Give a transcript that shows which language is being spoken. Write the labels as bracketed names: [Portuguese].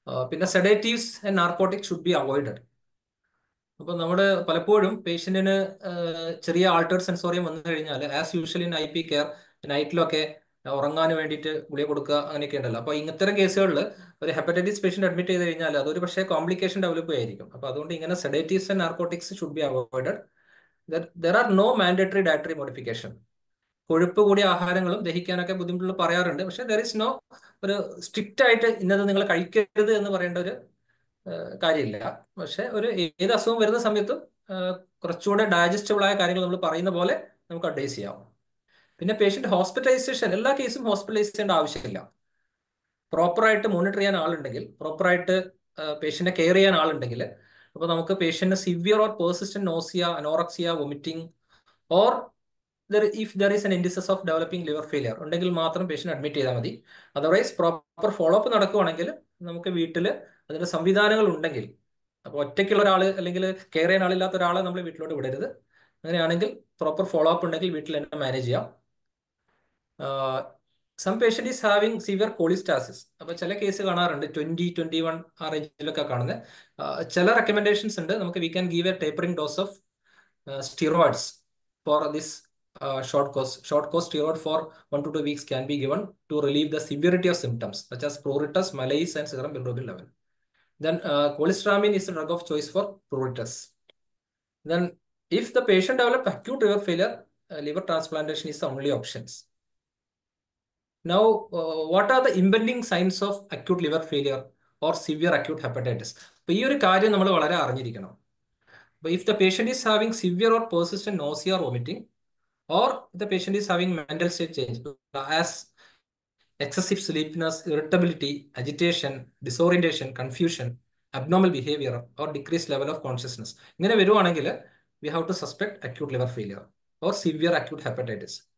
[Malayalam] പിന്നെ [English] Sedatives and narcotic should be avoided. [Malayalam] അപ്പോൾ നമ്മുടെ പലപ്പോഴും പേഷ്യന്റിന് ചെറിയ ആൾട്ടേർഡ് സെൻസോറിയം വന്നു കഴിഞ്ഞാൽ as usual in IP care നൈറ്റിലൊക്കെ ഉറങ്ങാൻ വേണ്ടിയിട്ട് ഗുളിക കൊടുക്കുക അങ്ങനെയൊക്കെ ഉണ്ടല്ലോ. അപ്പോൾ ഇത്തരം കേസുകളിൽ ഒരു ഹെപ്പറ്റൈറ്റിസ് പേഷ്യന്റ് അഡ്മിറ്റ് ചെയ്ത് കഴിഞ്ഞാൽ അതൊരു പക്ഷേ കോംപ്ലിക്കേഷൻ ഡെവലപ്പ് ആയിരിക്കും. അപ്പോൾ അതുകൊണ്ട് ഇങ്ങനെ [English] Sedatives and narcotics should be avoided. There are no mandatory dietary modification. [Malayalam] കൊഴുപ്പ് കൂടിയ ആഹാരങ്ങളും ദഹിക്കാനൊക്കെ ബുദ്ധിമുട്ടുള്ള പറയാറുണ്ട്. പക്ഷെ [English] there is no [Malayalam] ഒരു സ്ട്രിക്റ്റ് ആയിട്ട് ഇന്നത് നിങ്ങൾ കഴിക്കരുത് എന്ന് പറയേണ്ട ഒരു കാര്യമില്ല. പക്ഷെ ഒരു ഏത് അസുഖം വരുന്ന സമയത്തും കുറച്ചുകൂടെ ഡൈജസ്റ്റബിൾ ആയ കാര്യങ്ങൾ നമ്മൾ പറയുന്ന പോലെ നമുക്ക് അഡ്വൈസ് ചെയ്യാം. പിന്നെ പേഷ്യന്റ് ഹോസ്പിറ്റലൈസേഷൻ, എല്ലാ കേസും ഹോസ്പിറ്റലൈസ് ചെയ്യേണ്ട ആവശ്യമില്ല. പ്രോപ്പറായിട്ട് മോണിറ്റർ ചെയ്യാൻ ആളുണ്ടെങ്കിൽ, പ്രോപ്പറായിട്ട് പേഷ്യന്റിനെ കെയർ ചെയ്യാൻ ആളുണ്ടെങ്കിൽ, അപ്പോൾ നമുക്ക് പേഷ്യന്റിന് [English] severe or persistent nausea, anorexia, vomiting or if there is an indices of developing liver failure [Malayalam] ഉണ്ടെങ്കിൽ മാത്രം പേഷ്യന്റ് അഡ്മിറ്റ് ചെയ്താൽ മതി. അതർവൈസ് പ്രോപ്പർ ഫോളോ അപ്പ് നടക്കുവാണെങ്കിൽ നമുക്ക് വീട്ടിൽ അതിന്റെ സംവിധാനങ്ങൾ ഉണ്ടെങ്കിൽ, അപ്പോൾ ഒറ്റയ്ക്കുള്ള ഒരാൾ അല്ലെങ്കിൽ കെയർ ചെയ്യാൻ ആളില്ലാത്ത ഒരാളെ നമ്മൾ വീട്ടിലോട്ട് വിടരുത്. അങ്ങനെയാണെങ്കിൽ പ്രോപ്പർ ഫോളോ അപ്പ് ഉണ്ടെങ്കിൽ വീട്ടിൽ തന്നെ മാനേജ് ചെയ്യാം. [English] Some patient is having severe cholestasis. [Malayalam] അപ്പോൾ ചില കേസ് കാണാറുണ്ട് 20-21 ആ റേഞ്ചിലൊക്കെ കാണുന്നത്. ചില റെക്കമെൻഡേഷൻസ് ഉണ്ട്. [English] നമുക്ക് we can give a tapering dose of steroids for this short course steroid for 1 to 2 weeks can be given to relieve the severity of symptoms such as pruritus, malaise, and serum bilirubin level. Then cholestyramine is the drug of choice for pruritus. Then if the patient develop acute liver failure, liver transplantation is the only options. Now, what are the impending signs of acute liver failure or severe acute hepatitis? [Malayalam] അപ്പോൾ ഈ ഒരു കാര്യം നമ്മൾ വളരെ അറിഞ്ഞിരിക്കണം. [English] But if the patient is having severe or persistent nausea or vomiting, or the patient is having mental state change as excessive sleepiness, irritability, agitation, disorientation, confusion, abnormal behavior, or decreased level of consciousness, [Malayalam] ഇങ്ങനെ വരുവാണെങ്കിൽ [English] we have to suspect acute liver failure or severe acute hepatitis.